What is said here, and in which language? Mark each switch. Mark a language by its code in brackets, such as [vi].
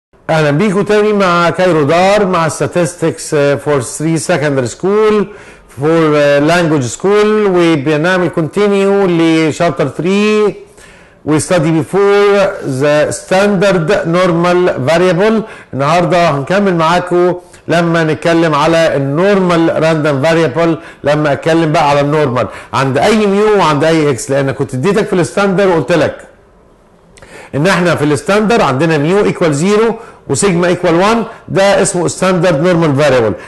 [ar] اهلا بيكم تاني مع كايرو دار مع [en] statistics for 3 secondary school for language school. وبنعمل continue لشابتر 3 we study before the standard normal variable. [ar] النهارده هنكمل معاكم لما نتكلم على النورمال راندوم فاريبل، لما اتكلم بقى على النورمال عند اي ميو وعند اي اكس، لان كنت اديتك في الستاندر وقلت لك ان احنا في الستاندر عندنا ميو ايكوال 0 وسيجما ايكوال 1، ده اسمه ستاندرد نورمال فاريبل.